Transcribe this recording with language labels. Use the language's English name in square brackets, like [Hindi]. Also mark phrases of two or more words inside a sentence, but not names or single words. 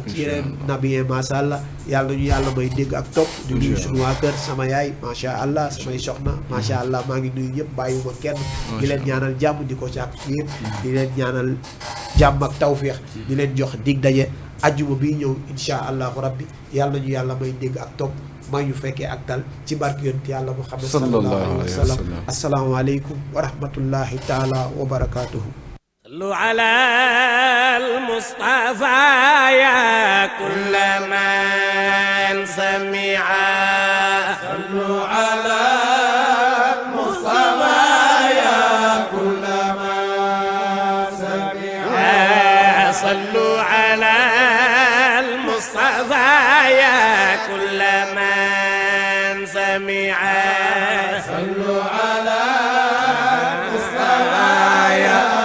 [Wolof] ci yeneen nabiye [Arabic] ما شاء الله [Wolof] yàlla nañu yàlla may dégg ak topp di nuyu suñu waa kër sama yaay [Arabic] ما شاء الله [Wolof] samay soxna [Arabic] ما شاء الله [Wolof] maa ngi nuyu ñëpp bàyyiwuma kenn di leen ñaanal jàmm di ko càkk yëpp di leen ñaanal jàmm ak tawféex di leen jox dig daje ajjuma bii ñëw [Arabic] إن شاء الله ربي [Wolof] yàlla nañu yàlla may dégg ak topp may ñu fekkee ak dal ci barke yonent yàlla Muhammad [Arabic] صلى الله عليه وسلم السلام عليكم ورحمة الله تعالى وبركاته صلوا على المصطفى يا كل من سمع صلوا على المصطفى يا كل من سمع صلوا على المصطفى يا كل من سمع صلوا على المصطفى يا